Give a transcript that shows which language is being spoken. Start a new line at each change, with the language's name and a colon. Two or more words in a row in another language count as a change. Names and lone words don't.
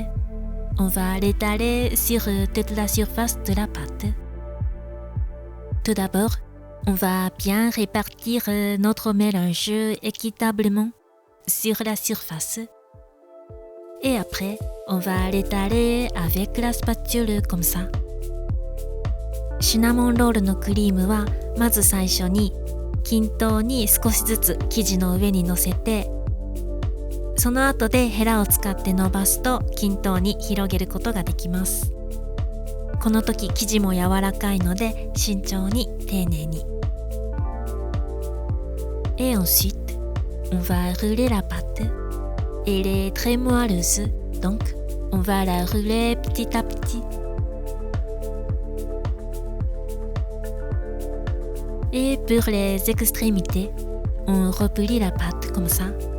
French: On va l'étaler sur toute la surface de la pâte. Tout d'abord, on va bien répartir notre mélange équitablement sur la surface. Et après, on va l'étaler avec la spatule comme ça.
Japanese: シナモンロールのクリームはまず最初に均等に少しずつ生地の上に乗せて、その後でヘラを使って伸ばすと均等に広げることができます。この時生地も柔らかいので慎重に丁寧に。
French: Et ensuite, on va rouler la pâte. Elle est très moelleuse, donc on va la rouler petit à petit. Et pour les extrémités, on replie la pâte comme ça.